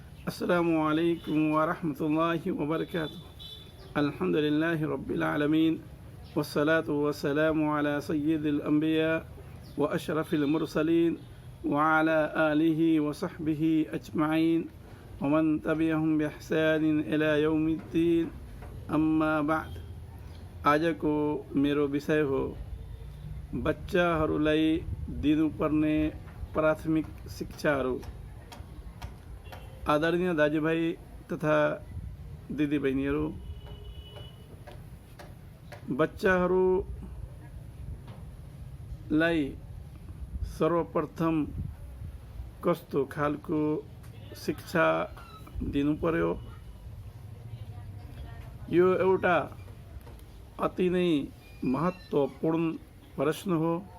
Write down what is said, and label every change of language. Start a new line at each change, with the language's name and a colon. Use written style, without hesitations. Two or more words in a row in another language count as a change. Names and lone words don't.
Arabic: السلام عليكم ورحمة الله وبركاته الحمد لله رب العالمين والصلاة والسلام على سيد الأنبياء وأشرف المرسلين وعلى آله وصحبه أجمعين ومن تبعهم بإحسان إلى يوم الدين. أما بعد.
Nepali: आजको मेरो विषय हो बच्चाहरूलाई दिनुपर्ने प्राथमिक शिक्षाहरू। आदरणीय दाजुभाइ तथा दिदीबहिनीहरू, बच्चाहरूलाई सर्वप्रथम कस्तो खालको शिक्षा दिनु पर्यो, यो एउटा अति नै महत्त्वपूर्ण प्रश्न हो।